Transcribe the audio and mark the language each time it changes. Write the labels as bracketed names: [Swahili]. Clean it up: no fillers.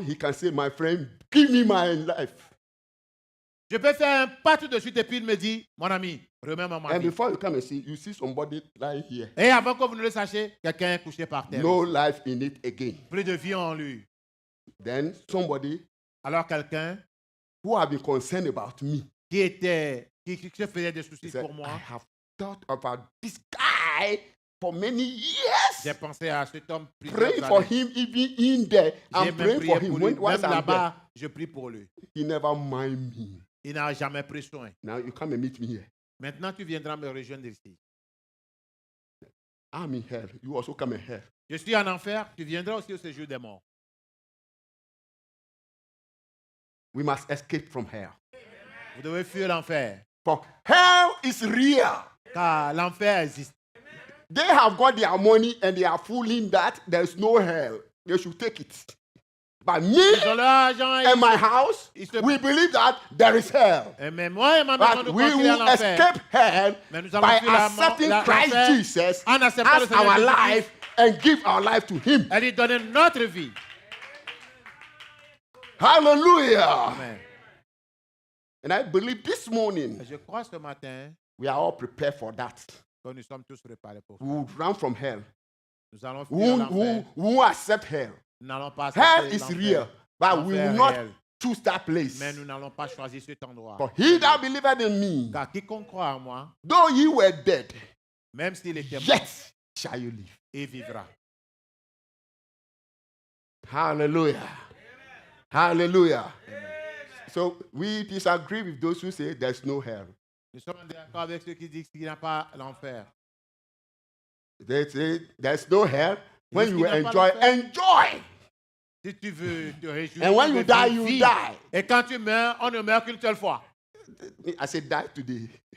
[English] He can say, my friend, give me my life. [French] Je peux faire un pas tout de suite et puis il me dit, mon ami, remets-moi ma [English] And [French] vie. [English] before you come and see, you see somebody lying here. [French] Et avant que vous ne le sachiez, quelqu'un est couché par terre. [English] No life in it again. [French] Plus de vie en lui. [English] Then somebody [French] Alors quelqu'un [English] who have been concerned about me. [French] qui se faisait des [English] He [French] soucis [English] said, [French] pour [English] I [French] moi. [English] have thought about this guy for many years. [French] J'ai pensé à cet homme plusieurs [English] Praying for [French] années. [English] him even in there. [French] J'ai [English] I'm [French] même [English] praying [French] prié [English] for [French] pour [English] him. [French] lui. [English] When, [French] Même [English] once I'm there, [French] là-bas, je prie pour lui. [English] he never mind me. [French] Il n'a jamais pris soin. [English] Now you come and meet me here. [French] Maintenant, tu viendras me rejoindre ici. [English] I'm in hell. You also come in hell. [French] Je suis en enfer, tu viendras aussi au séjour des morts. [English] We must escape from hell. [French] Vous devez fuir l'enfer, [English] For hell is real. [French] car l'enfer existe. [English] They have got their money and they are fooling that there's no hell. They should take it. But me [French] Ils ont leur argent et [English] and my house, [French] ils se- [English] we believe that there is hell. [French] Mais moi et ma maison, [English] But [French] nous [English] we [French] croyons qu'il y a [English] will [French] l'enfer. [English] escape hell [French] Mais nous allons [English] by [French] fuir la mort, [English] accepting Christ [French] l'enfer [English] Jesus [French] en acceptant le [English] as [French] Seigneur [English] our [French] Jésus-Christ. [English] life and give our life to Him. [French] Elle lui donne notre vie. [English] Hallelujah. Amen. And I believe this morning [French] Je crois ce matin [English] we are all prepared for that. [French] que nous sommes tous préparés pour ça. [English] We will run from hell. [French] Nous allons [English] We [French] fuir [English] won't, [French] l'enfer. [English] we won't accept hell. [French] Nous n'allons pas [English] Hell [French] accepter [English] is [French] l'enfer. [English] real, but we will [French] L'enfer est [English] not [French] réel. [English] choose that place. [French] Mais nous n'allons pas choisir cet endroit. [English] For he that believeth in me, [French] Car quiconque croit en moi, [English] though ye were dead, [French] même s'il était mort, [English] yet shall you live. [French] il vivra. [English] Hallelujah. Hallelujah. So we disagree with those who say there's no hell. [French] Nous sommes d'accord avec ceux qui disent qu'il n'y a pas l'enfer. [English] They say there's no hell. When [French] Ils [English] you [French] disent qu'il n'y a [English] enjoy, [French] pas [English] enjoy. [French] Si tu veux te réjouir, [English] And when [French] tu [English] you [French] veux [English] die, [French] vivre, [English] you [French] vis. [English] die. [French] Et quand tu meurs, on ne meurt qu'une seule fois. [English] I said die today.